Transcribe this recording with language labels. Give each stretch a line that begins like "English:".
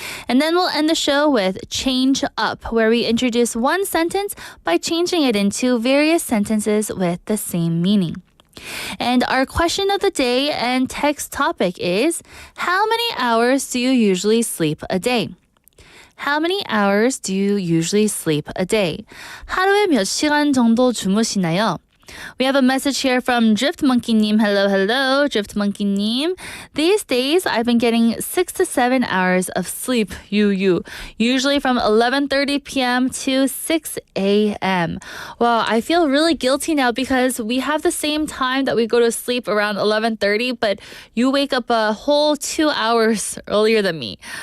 English: And then we'll end the show with Change Up, where we introduce one sentence by changing it into various sentences with the same meaning. And our question of the day and text topic is, how many hours do you usually sleep a day? How many hours do you usually sleep a day?
Korean: 하루에 몇 시간 정도 주무시나요?
English: We have a message here from Driftmonkey님. Hello, hello, Driftmonkey님. These days, I've been getting 6 to 7 hours of sleep, usually from 11:30 p.m. to 6 a.m. Well, I feel really guilty now because we have the same time that we go to sleep around 11:30, but you wake up a whole 2 hours earlier than me.